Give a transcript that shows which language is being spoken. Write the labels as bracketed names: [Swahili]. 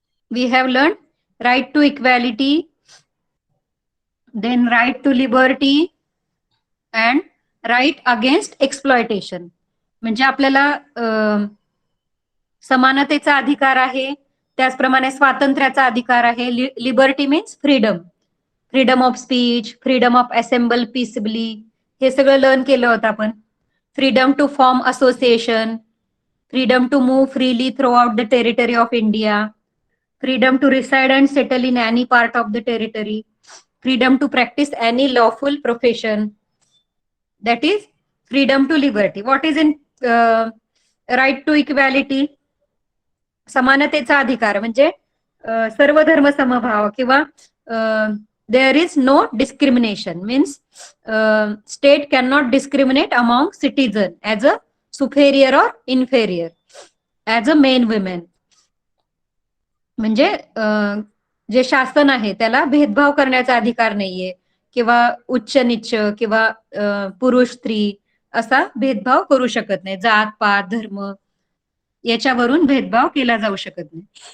[English] We have learned right to equality, then right to liberty and right against exploitation. [Marathi] म्हणजे आपल्याला समानतेचा अधिकार आहे, त्याचप्रमाणे स्वातंत्र्याचा अधिकार आहे. [English] liberty means freedom, freedom of speech, freedom of assemble peacefully, [Marathi] हे सगळं लर्न केलं होतं आपण. [English] Freedom to form association, freedom to move freely throughout the territory of India, freedom to reside and settle in any part of the territory, freedom to practice any lawful profession, that is freedom to liberty. What is in right to equality? [Marathi] समानतेचा अधिकार म्हणजे सर्व धर्म समभाव किंवा [English] there is no discrimination, means state cannot discriminate among citizen as a superior or inferior, as a men women. [Marathi] म्हणजे जे शासन आहे त्याला भेदभाव करण्याचा अधिकार नाहीये किंवा उच्च नीच किंवा पुरुष स्त्री असा भेदभाव करू शकत नाही. जात पात धर्म याच्यावरून भेदभाव केला जाऊ शकत नाही.